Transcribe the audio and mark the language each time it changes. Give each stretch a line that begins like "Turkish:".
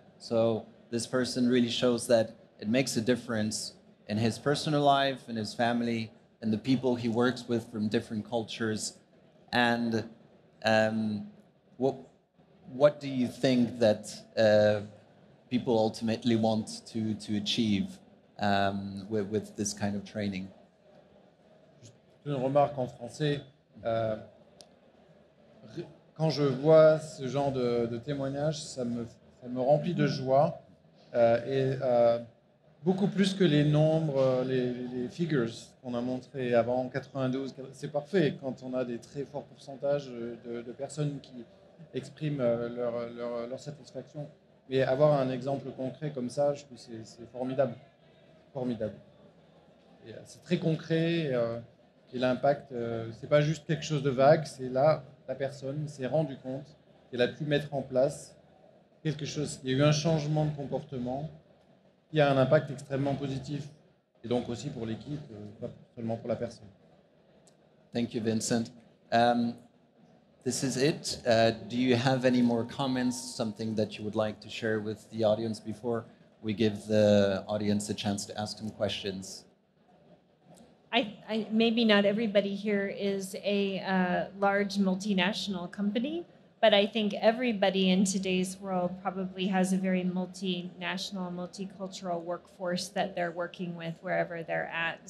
English: So this person really shows that it makes a difference in his personal life, in his family, and the people he works with from different cultures. And what do you think that people ultimately want to achieve with this kind of training?
French: Une remarque en français. Quand je vois ce genre de témoignages, ça me remplit de joie, et beaucoup plus que les nombres, les figures qu'on a montrés avant, 92. C'est parfait quand on a des très forts pourcentages de personnes qui expriment leur satisfaction. Mais avoir un exemple concret comme ça, je trouve que c'est formidable. Formidable. C'est très concret. Et l'impact, c'est pas juste quelque chose de vague, c'est là, la personne s'est rendue compte qu'elle a pu mettre en place quelque chose. Il y a eu un changement de comportement qui a un impact extrêmement positif. Et donc aussi pour l'équipe, pas seulement pour la personne.
English: Thank you, Vincent. This is it. Do you have any more comments, something that you would like to share with the audience before we give the audience a chance to ask some questions? Maybe not everybody here is a large multinational company, but I think everybody in today's world probably has a very multinational, multicultural workforce that they're working with wherever they're at.